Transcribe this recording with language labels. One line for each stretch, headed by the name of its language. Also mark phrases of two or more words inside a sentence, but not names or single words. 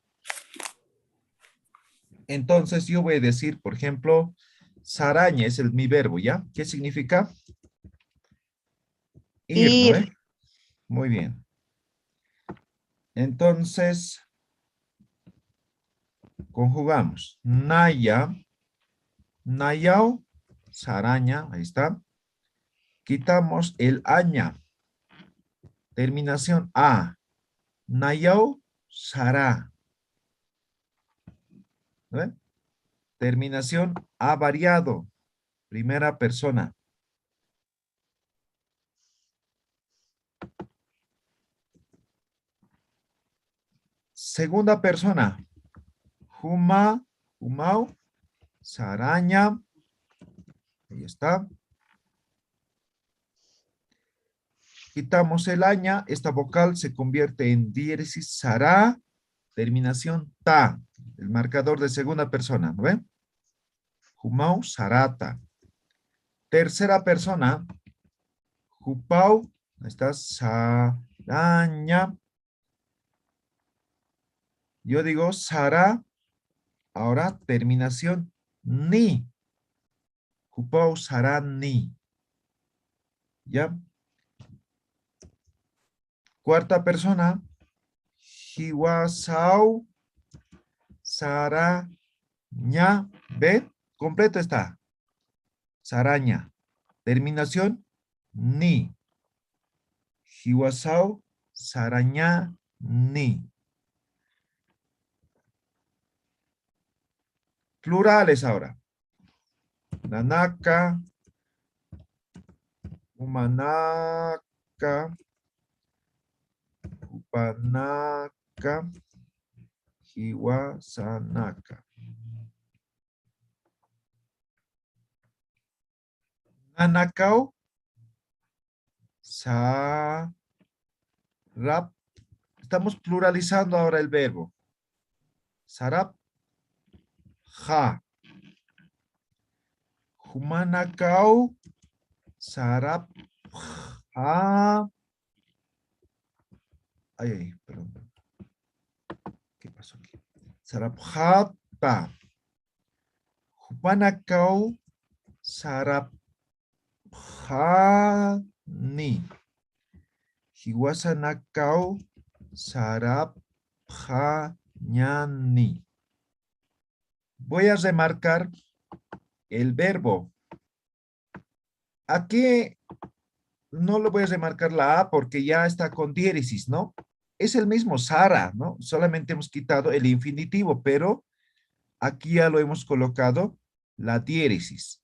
Spanish: Entonces yo voy a decir, por ejemplo, saraña es mi verbo, ¿ya? ¿Qué significa? Ir, ¿no ve? Muy bien. Entonces, conjugamos.
Aymara: Naya, nayao, saraña,
Spanish: ahí está. Quitamos el aña. Terminación a.
Aymara: Nayao, sará. ¿Ven?
Spanish: Terminación ha variado. Primera persona. Segunda persona.
Aymara: Huma, humau, saraña.
Spanish: Ahí está. Quitamos el aña, esta vocal se convierte en diéresis sará, terminación ta, el marcador de segunda persona, ¿no ven?
Aymara: Humau sarata.
Spanish: Tercera persona, hupau, está saraña. Yo digo sará, ahora terminación ni.
Aymara: Hupau sarani.
Spanish: ¿Ya? Cuarta persona,
Aymara: hiwasau saraña.
Spanish: ¿Ve? Completo está. Saraña. Terminación ni.
Aymara: Hiwasau saraña ni.
Spanish: Plurales ahora.
Aymara: Nanaka, humanaka, upanaka, hiwasanaka. Nanakao, sarap.
Spanish: Estamos pluralizando ahora el verbo.
Aymara: Sarap, ja. Humanakau, sarap, ja.
Spanish: Ay, perdón. ¿Qué pasó aquí?
Aymara: Sarap, jata. Humanakau, sarap, jani. Hiwasanakau, sarap, janyani.
Spanish: Voy a remarcar el verbo. Aquí no lo voy a remarcar la A porque ya está con diéresis, ¿no? Es el mismo Sara, ¿no? Solamente hemos quitado el infinitivo, pero aquí ya lo hemos colocado la diéresis.